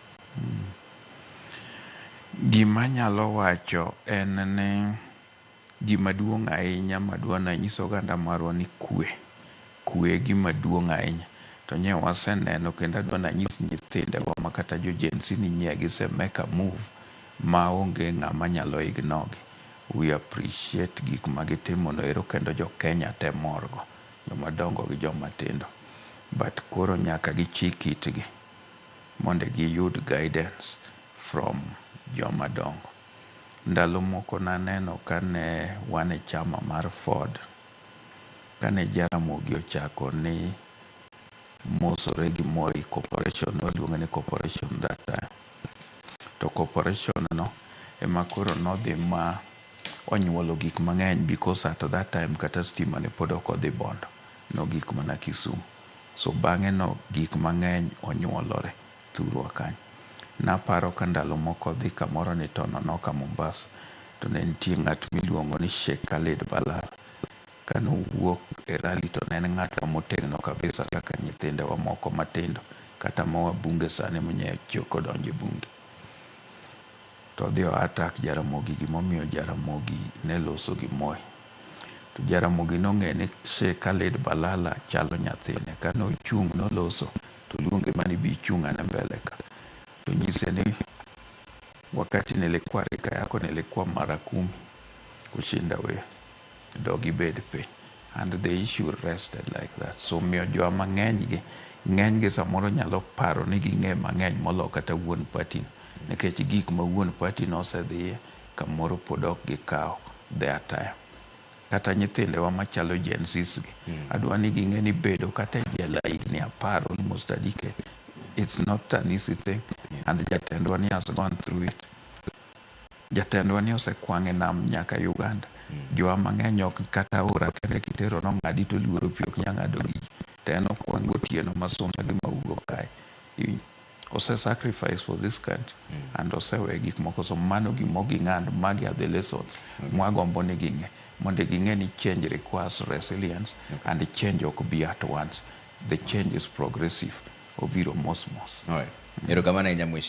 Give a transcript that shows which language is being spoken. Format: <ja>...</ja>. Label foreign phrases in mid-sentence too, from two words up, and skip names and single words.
<luo>Gima nyalo wacho en ni gima duong' ahinya madwa nyiso oganda marwa ni kwe gima duong' ahinya. To nye waseneno kendo adwa nanyis nyithindewa ma kata jo Gen Z ni nye gise</luo> <en>make a move</en> <luo>ma onge ng'ama nyalo ignore.</luo> <en>We appreciate</en> <luo>gik magitimo no ero kendo jo Kenya te morgo, joma dongo gi joma tindo. But koro nyaka gichik itgi mondo giyud</luo> <en>guidance from</en> <luo>joma dongo. Ndalo moko naneno kane wan e chama mar Ford, kane Jaramogi ochako ni mosore gi Moi Corporation, waluonge ni corporation</luo> <en>that time.</en> <luo>To corporation no ema koro nodhi ma onyuolo gik mang'eny</luo> <en>because at that time</en> <luo>kata stima ne pod ok odhi Bondo, no gik mana Kisumu. So bang'e no gik mang'eny onyuolore thurwa kanyo. Naparo ka ndalo moko dhi kamoro ni Tononoka Mombasa, to ne nitie ng'at miluongo ni Sheikh Khaled Balala. Kane owuok e rally to ne en ng'at motegno kabisa kaka nyithindewa moko matindo kata mawa bunge sani mwenye choko donje bunge. To dhi attack Jaramogi, gimomiyo Jaramogi ne loso gi Moi. To Jaramogi nong'e ni Sheikh Khaled Balala chalo nyathine. Kane ochung' noloso to luonge mani bi chung' ane mbele ka.</luo> <sw>To nyise ni wakati nilikuwa rika yako nilikuwa mara 10 kushinda wewe,</sw> <luo>dogi bed piny.</luo> <en>And the issue rested like that.</en> <luo>So miyo joma ng'eny gi samoro nyalo paro ni ging'e mang'eny molo kata wuon party, nikech gik ma wuon party nosedhiye kamoro pod ok gikawo</luo> <en>their time.</en> <luo>Kata nyithindewa machalo Gen Z gi, adwa ni ging'e ni bedo kata jela higni 10</luo> <en>almost a decade, it's not an easy thing. And</en> <luo>jatendwa ni</luo> <en>has gone through it.</en> <luo>Jatendwa ni osekwang'e nam nyaka Uganda. Jwa mang'eny ok kata ora kende kitero no ng'adi to luoro pi ok nyang'ado gi. To en okwango tieno masumba gi mawuok kae. Ose</luo> <en>sacrifice for this country and</en> <luo>osewe gik moko. So mano gimogi ng'and magi</luo> <en>are the lessons</en> <luo>mwagombo ni ging'e. Mondo ging'e ni</luo> <en>change requires resilience and change</en> <luo>ok be</luo> <en>at once. The change is progressive.</en> <luo>Obiro mos.</luo> <en>Alright.</en> <luo>Erokamano ahinya mheshimiwa.</luo>